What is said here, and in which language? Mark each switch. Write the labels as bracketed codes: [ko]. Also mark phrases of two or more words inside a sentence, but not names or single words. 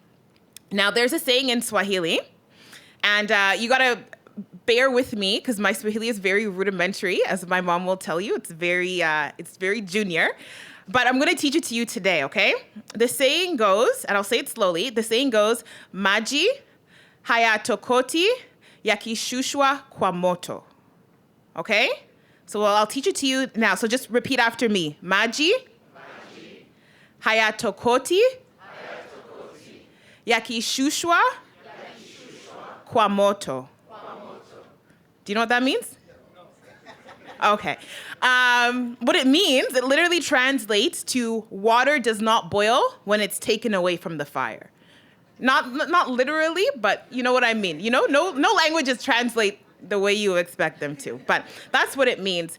[en] Now, there's a saying in Swahili And you gotta bear with me because my Swahili is very rudimentary, as my mom will tell you. It's very junior. But I'm gonna teach it to you today, okay? The saying goes, and I'll say it slowly, the saying goes, [sw] maji hayatokoti yakishushwa kwa moto. [en] Okay? So I'll teach it to you now. So just repeat after me. [sw] Maji hayatokoti yakishushwa kwa moto. [en] Do you know what that means? Okay. What it means, it literally translates to water does not boil when it's taken away from the fire. Not literally, but you know what I mean. You know, no languages translate the way you expect them to, but that's what it means.